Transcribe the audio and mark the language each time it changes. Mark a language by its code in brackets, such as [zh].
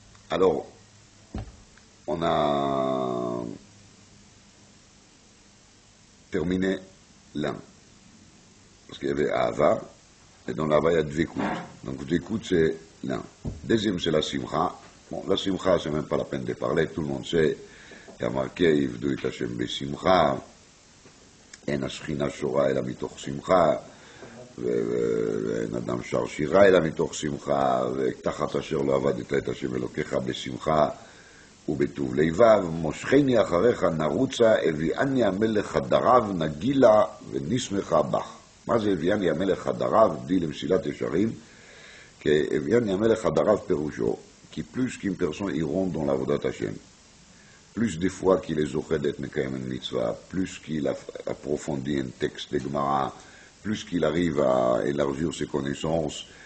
[fr] Alors, on a terminé l'un, parce qu'il y avait Ahava, et dans l'Ahava il y a Dveikut. Donc Dveikut c'est l'un. Deuxième c'est la Simcha. Bon, la Simcha c'est même pas la peine de parler, tout le monde sait, il y a marqué, [he] Yivdu et Hashem besimcha, en השכינה שורה אלא מתוך שמחה, ואין אדם שר שירה אלא מתוך שמחה, ותחת אשר לא עבדת את השם אלוקיך בשמחה ובטוב לבב, מושכני אחריך נרוצה, הביאני המלך חדריו נגילה ונשמחה בך. מה זה הביאני המלך חדריו? [fr] dit למסילת ישרים, [he] שהביאני המלך חדריו פירושו, כי [fr] plus qu'une personne y rentre dans l'avodat Hashem, plus des fois qu'il est zoché d'être Mekayem une mitzvah, plus qu'il approfondit un texte de Gemara, plus qu'il arrive à élargir ses connaissances,